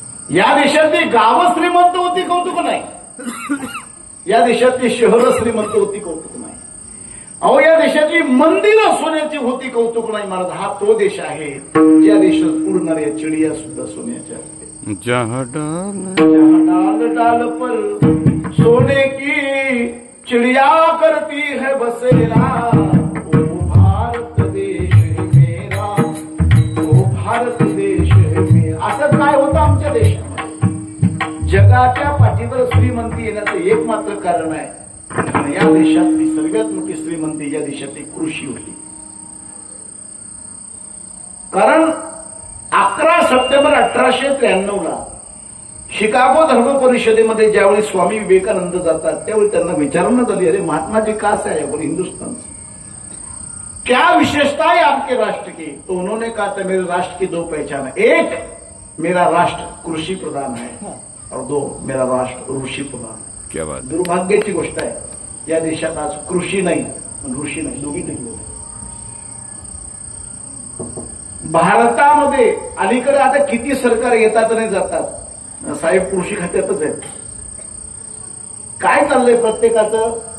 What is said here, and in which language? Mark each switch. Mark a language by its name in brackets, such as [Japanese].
[Marathi] या देशातली गावं श्रीमंत होती कौतुक नाही, या देशातली शहरं श्रीमंत होती कौतुक नाही. अहो या देशातली मंदिरं सोन्याची होती कौतुक नाही महाराज. हा तो देश आहे ज्या देशात उडणाऱ्या चिडिया सुद्धा सोन्याच्या असते. [Hindi] जहाँ डाल डाल डाल पर सोने की चिड़िया करती है बसेरा. ओ भारत देश है मेरा, ओ भारत देश है मेरा. [Marathi] असं काय होतं आमच्या देशामध्ये? जगाच्या पाठीवर श्रीमंती येण्याचं एकमात्र कारण आहे, या देशातली सर्वात मोठी श्रीमंती या देशातली कृषी होती. कारण 11 सप्टेंबर 1893 शिकागो धर्म परिषदेमध्ये ज्यावेळी स्वामी विवेकानंद जातात त्यावेळी त्यांना विचारण्यात आली, [Hindi] अरे महात्मा जी कहाँ से आए? बोले हिंदुस्तान से. क्या विशेषता है आपके राष्ट्र की? तो उन्होंने कहा था मेरे राष्ट्र की 2 पहचान है. एक, मेरा राष्ट्र कृषि प्रधान है और 2, मेरा राष्ट्र ऋषि प्रधान है. क्या बात. [Marathi] दुर्भाग्याची गोष्ट आहे, या देशात आज कृषी नाही ऋषी नाही, दोघी नाही. भारतामध्ये अलीकडे आता किती सरकार येतात आणि जातात, साहेब कृषी खात्यातच आहेत. काय चाललंय प्रत्येकाचं?